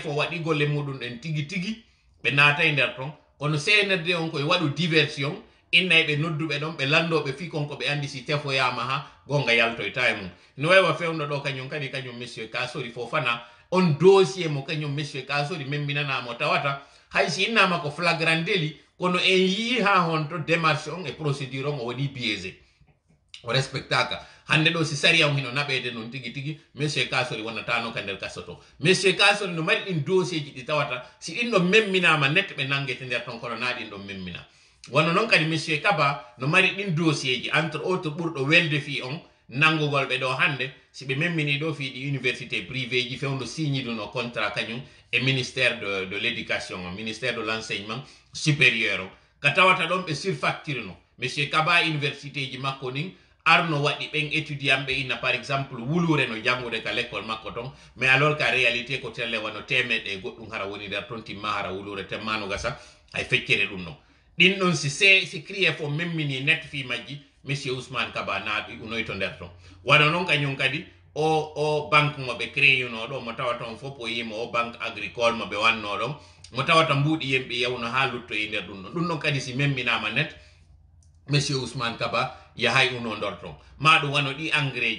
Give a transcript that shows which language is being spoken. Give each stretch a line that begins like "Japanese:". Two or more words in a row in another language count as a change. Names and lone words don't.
Fula: fo waɗi golle muɗum ɗen tigi tigi ɓe naata e nder ton kono CNRD on koye waɗu diversion innayi ɓe nodduɓe ɗon ɓe landoɓe fi konko ɓe andi si tefoyama ha gonga yaltoyta e mum no wawa fewno ɗo kañum kadi kañum monsieur Kasori fofana on dossier mo kañum monsieur Kasori memminanamo tawata hay si innama ko
French: flagrant délit
Fula: kono en yii ha honto démarche on e procédure on o waɗi biaisé o respectaka hande ɗo si sari on hino naɓede noon tigi tigi monsieur Kasori wonnatano ka nder kaso to monsieur Kasori no mari ɗin dossier ji ɗi tawata si ɗin ɗon memminama net ɓe nangete nder ton kono na ɗin ɗon memmina wono noon kadi monsieur Kaba no mari ɗin dossier ji entre autres ɓurɗo welde fi on nangugol ɓe ɗo hande si ɓe memmini ɗo fi ɗi
French: université privé
Fula: ji fewdo signiduno contrat kañum e
French: ministère de l'éducation ministère de l'enseignement supérieur
Fula: o ka tawata ɗon ɓe surfacture no monsieur Kaba université ji makko nin arno waɗi ɓen étudiant ɓe inna
French: par exemple
Fula: wulure no jangude ka l'école makko ton
French: mais alors qu'en réalité
Fula: ko telle wano temeɗe goɗɗum hara woni nder ton timma hara wulure temmano gasa hay feccere ɗum non ɗin ɗon si crié fo memmini net fi majji monsieur Ousmane Kaba naaɗi unoy to nder ton wano noon kañum kadi o banque mo ɓe créuno ɗo mo tawata on fof o yima o
French: banque agricole
Fula: mo ɓe wanno ɗon mo tawata mbuuɗi yimɓe yewno ha luttoye nder ɗum ɗon ɗum ɗon kadi si memminama net monsieur Ousmane Kaba yahay uno ndor ton ma ɗum wano ɗi engrais